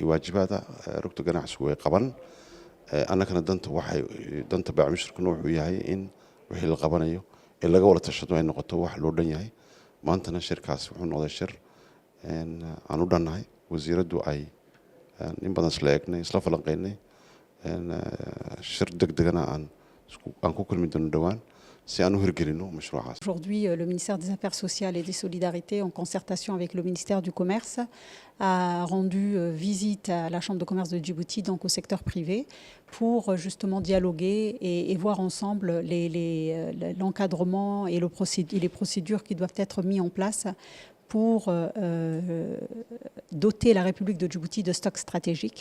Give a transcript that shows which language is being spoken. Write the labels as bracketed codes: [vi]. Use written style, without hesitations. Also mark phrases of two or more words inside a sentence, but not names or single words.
[so] waajibaada rugta ganacsigu way qaban annagana danta baamishirkuna wuxuu yahay in wixii la qabanayo in laga wada tashado ay noqoto wax loo dhan yahay maantana shirkaas wuxuu noqday shir aan u dhannahay wasiiraddu ay in badan isla eegnay isla falanqeynay shir degdegana aan ku kulmi doono dhawaan si aan u hirgelino mashruucaas. [fr] Aujourd'hui, le ministère des Affaires sociales et des Solidarités, en concertation avec le ministère du Commerce, a rendu visite à la Chambre de commerce de Djibouti, donc au secteur privé, pour justement dialoguer et voir ensemble l'encadrement et les procédures qui doivent être mises en place pour doter la République de Djibouti de stocks stratégiques.